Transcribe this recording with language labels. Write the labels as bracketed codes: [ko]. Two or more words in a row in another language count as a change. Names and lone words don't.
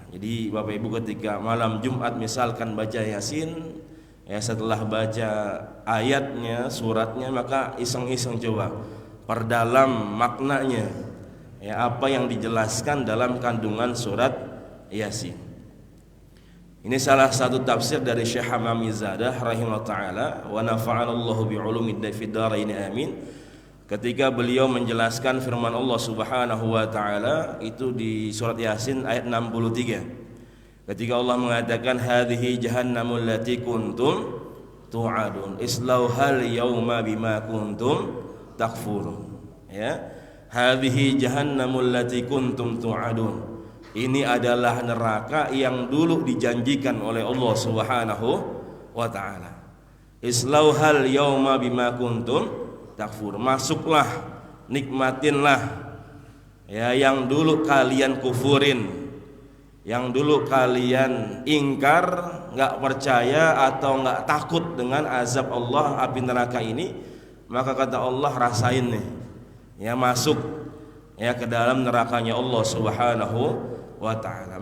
[id] Jadi Bapak Ibu ketika malam Jumat misalkan baca Yasin, ya, setelah baca ayatnya, suratnya, maka iseng-iseng coba perdalam maknanya, ya, apa yang dijelaskan dalam kandungan surat Yasin. Ini salah satu tafsir dari Syekh Hamam Mizadah [ar] رحمه الله تعالى, ونفعنا الله بعلومه في الدارين آمين. [id] Ketika beliau menjelaskan firman Allah [ar] سبحانه وتعالى [id] itu di surat Yasin ayat 63. Ketika Allah mengatakan [ar] هذه جهنم التي كنتم توعدون اصلوها اليوم بما كنتم تكفرون. يا هذه جهنم التي كنتم توعدون. [id] Ini adalah neraka yang dulu dijanjikan oleh Allah [ar] سبحانه وتعالى. اصلوها اليوم بما كنتم تكفر. [id] Masuklah, nikmatinlah, ya, yang dulu kalian kufurin, yang dulu kalian ingkar, enggak percaya atau enggak takut dengan azab Allah api neraka ini. Maka kata Allah, rasain nih, ya, masuk, ya, ke dalam nerakanya Allah [ar] سبحانه وتعالى.